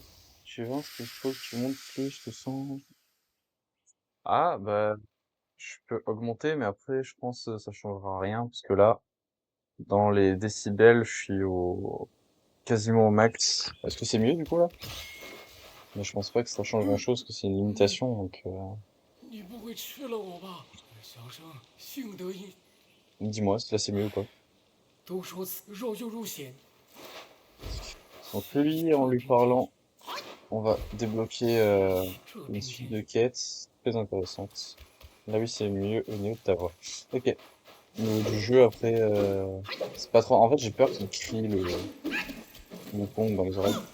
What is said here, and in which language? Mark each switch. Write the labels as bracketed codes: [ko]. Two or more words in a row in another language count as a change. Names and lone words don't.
[fr] Je pense qu'il faut que tu montes plus le son. Ah, bah, je peux augmenter, mais après, je pense que ça changera rien, parce que là, dans les décibels, je suis au quasiment au max. Est-ce que c'est mieux, du coup, là? Mais je pense pas que ça change grand-chose, que c'est une limitation, donc dis-moi si là c'est mieux ou pas. 都说此肉就入险， Donc lui, en lui parlant, on va débloquer une suite de quêtes très intéressantes. Là oui, c'est mieux au niveau de ta voix. Ok. Au niveau du jeu, après, c'est pas trop... En fait, j'ai peur qu'il crie le Kong dans les oreilles.